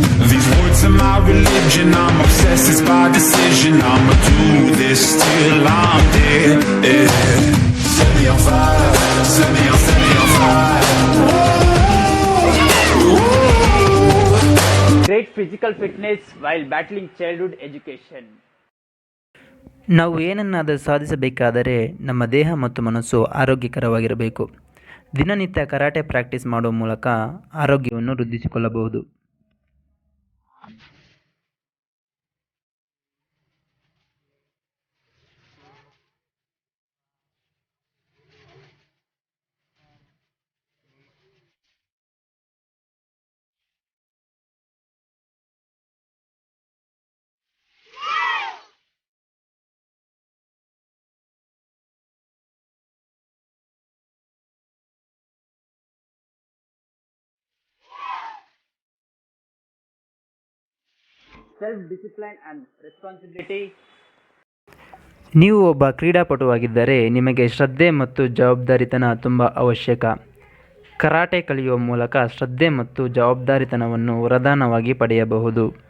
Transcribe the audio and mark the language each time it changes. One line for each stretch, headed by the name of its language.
English: These words are my religion, I'm obsessed, it's by decision, I'ma do this till I'm dead. Set me on fire, set me on fire. Great physical fitness while battling childhood education.
Kannada: ನಾವು ಏನನ್ನಾದರೂ ಸಾಧಿಸಬೇಕಾದರೆ ನಮ್ಮ ದೇಹ ಮತ್ತು ಮನಸ್ಸು ಆರೋಗ್ಯಕರವಾಗಿರಬೇಕು. ದಿನನಿತ್ಯ karate practice ಮಾಡುವ ಮೂಲಕ ಆರೋಗ್ಯವನ್ನು ವೃದ್ಧಿಸಿಕೊಳ್ಳಬಹುದು.
English: self-discipline and responsibility.
Kannada: ನೀವು ಒಬ್ಬ ಕ್ರೀಡಾಪಟುವಾಗಿದ್ದರೆ ನಿಮಗೆ ಶ್ರದ್ಧೆ ಮತ್ತು ಜವಾಬ್ದಾರಿತನ ತುಂಬ ಅವಶ್ಯಕ. ಕರಾಟೆ ಕಲಿಯುವ ಮೂಲಕ ಶ್ರದ್ಧೆ ಮತ್ತು ಜವಾಬ್ದಾರಿತನವನ್ನು ವರದಾನವಾಗಿ ಪಡೆಯಬಹುದು.